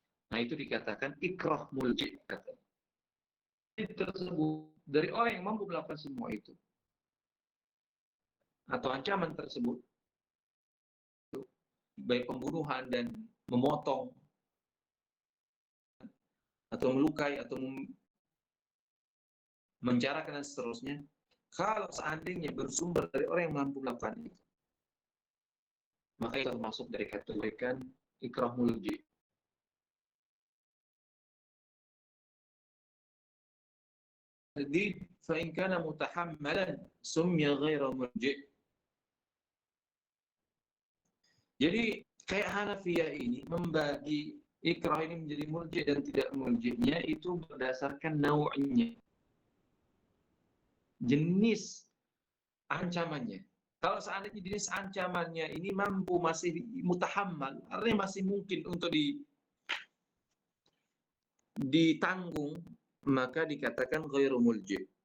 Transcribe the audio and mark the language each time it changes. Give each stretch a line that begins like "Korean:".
Indonesian: Nah, itu dikatakan ikrah mulji. Itu tersebut dari orang yang mampu melakukan semua itu, atau ancaman tersebut, baik pembunuhan dan memotong, atau melukai, atau menjarakan dan seterusnya, kalau seandainya bersumber dari orang yang mampu melakukan itu, maka itu termasuk dari kategorikan ikrah mulji. Jadi,
Arabic: فإن كان متحملا سمي غير مرجئ.
Indonesian: Jadi kayak Hanafiyah ini membagi ikrah ini menjadi murji dan tidak murjinya itu berdasarkan nau'nya, jenis ancamannya. Kalau seandainya jenis ancamannya ini mampu, masih mutahammal, artinya masih mungkin untuk ditanggung, maka dikatakan ghairu mulji.